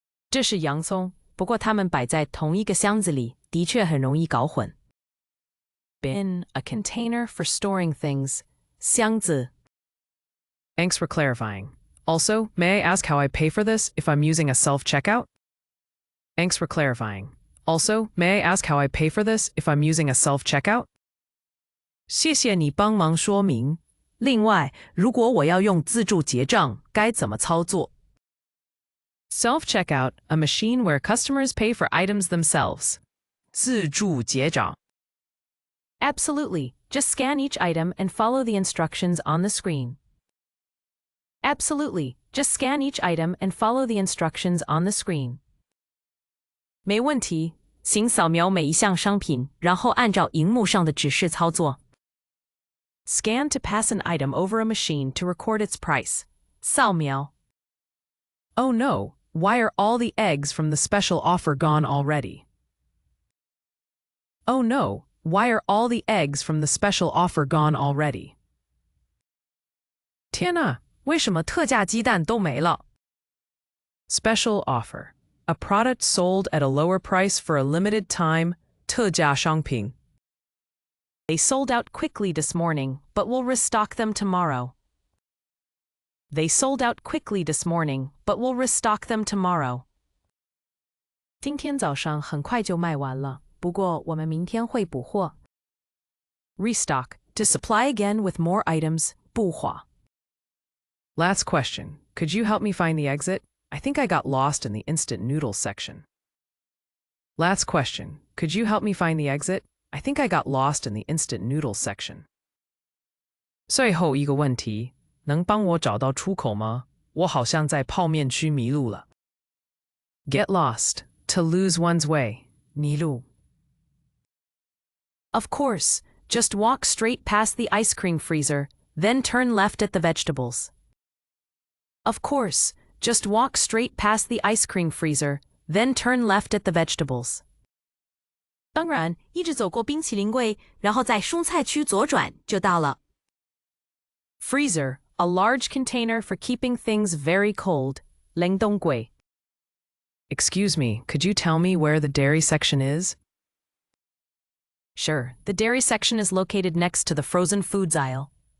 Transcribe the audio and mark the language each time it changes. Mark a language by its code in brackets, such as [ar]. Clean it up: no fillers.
[zh] 这是洋葱，不过它们摆在同一个箱子里，的确很容易搞混。 [en] Bin, a container for storing things. [zh] 箱子. [en] Thanks for clarifying. Also, may I ask how I pay for this if I'm using a self-checkout? Thanks for clarifying. Also, may I ask how I pay for this if I'm using a self-checkout? [zh] 谢谢你帮忙说明。另外，如果我要用自助结账，该怎么操作? [en] Self-checkout, a machine where customers pay for items themselves. [zh] 自助结账. [en] Absolutely. Just scan each item and follow the instructions on the screen. Absolutely. Just scan each item and follow the instructions on the screen. [zh] 没问题，请扫描每一项商品，然后按照荧幕上的指示操作。 [en] Scan to pass an item over a machine to record its price. [zh] 扫描。 [en] Oh no, why are all the eggs from the special offer gone already? Oh no, why are all the eggs from the special offer gone already? [zh] 天哪，为什么特价鸡蛋都没了？ [en] Special offer. A product sold at a lower price for a limited time. [zh] 特价商品. [en] They sold out quickly this morning, but we'll restock them tomorrow. They sold out quickly this morning, but we'll restock them tomorrow. [zh] 今天早上很快就卖完了，不过我们明天会补货。 [en] Restock. To supply again with more items. [zh] 补货。 [en] Last question. Could you help me find the exit? I think I got lost in the instant noodles section. Last question. Could you help me find the exit? I think I got lost in the instant noodles section. [zh] 最后一个问题，能帮我找到出口吗？我好像在泡面区迷路了。 [en] Get lost. To lose one's way. [zh] 迷路。 [en] Of course. Just walk straight past the ice cream freezer, then turn left at the vegetables. Of course. Just walk straight past the ice cream freezer, then turn left at the vegetables. [zh] 当然，一直走过冰淇淋柜，然后在蔬菜区左转就到了。 [en] Freezer, a large container for keeping things very cold. [zh] 冷冻柜。 [en] Excuse me, could you tell me where the dairy section is? Sure, the dairy section is located next to the frozen foods aisle.